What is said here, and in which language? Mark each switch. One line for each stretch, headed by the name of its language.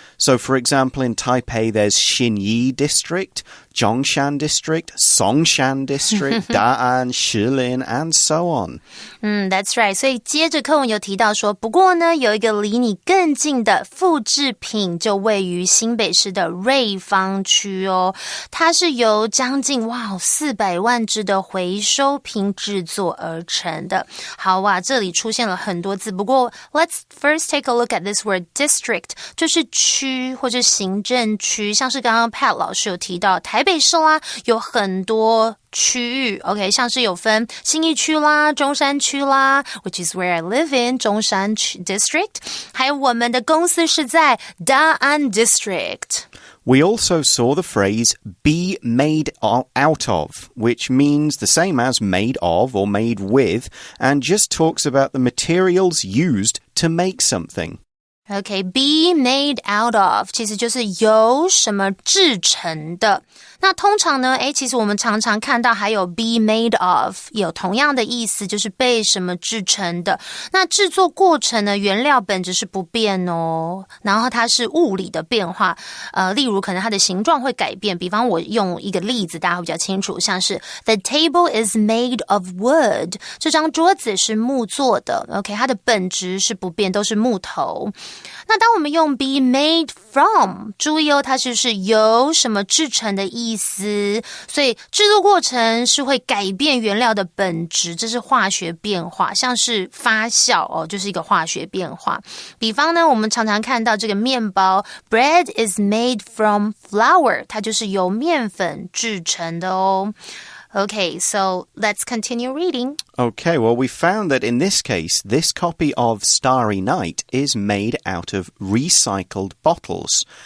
English: So, for example, in Taipei, there's Xinyi District, Zhongshan District, Songshan District, Da'an, Shilin, and so on. That's right.
Chinese: 所以接着课文有提到说，不过呢，有一个离你更近的复制品就位于新北市的瑞芳区哦。它是由将近400万只的回收品制作而成的。好哇，这这里出现了很多字，不过
English: let's first take a look at this word district，
Chinese: 就是区或者行政区，像是刚刚 Pat 老师有提到台北市啦，有很多区域 OK， 像是有分信义区啦、中山区啦
English: which is where I live in
Chinese: 中山区 district， 还有我们的公司是在大安 district。
English: We also saw the phrase be made out of, which means the same as made of or made with, and just talks about the materials used to make something.
Chinese: OK, be made out of 其实就是由什么制成的。那通常呢，其实我们常常看到还有 be made of 有同样的意思，就是被什么制成的。那制作过程呢，原料本质是不变哦，然后它是物理的变化，例如可能它的形状会改变。比方我用一个例子，大家会比较清楚，像是
English: The table is made of wood，
Chinese: 这张桌子是木做的 OK， 它的本质是不变，都是木头。那当我们用 be made from， 注意哦，它就是由什么制成的意思，所以制作过程是会改变原料的本质，这是化学变化，像是发酵哦，就是一个化学变化。比方呢，我们常常看到这个面包
English: bread is made from flour，
Chinese: 它就是由面粉制成的哦。
English: Okay, so let's continue reading. Okay, well, we found that in this case, this copy of Starry Night is made out of recycled bottles.